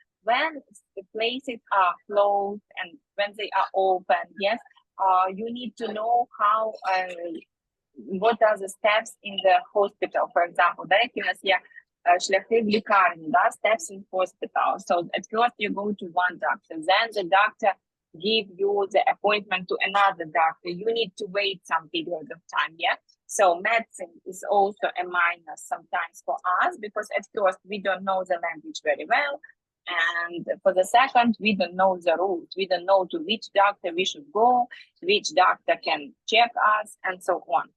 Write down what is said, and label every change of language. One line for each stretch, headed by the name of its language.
English: When the places are closed and when they are open, yes, you need to know how, what are the steps in the hospital, for example.
Ukrainian: Деякі у нас є шляхи в лікарні, да,
English: steps in hospital. So at first you go to one doctor, then the doctor give you the appointment to another doctor. You need to wait some period of time, yeah? So medicine is also a minus sometimes for us, because at first we don't know the language very well. And for the second, we don't know the rules. We don't know to which doctor we should go, which doctor can check us, and so on.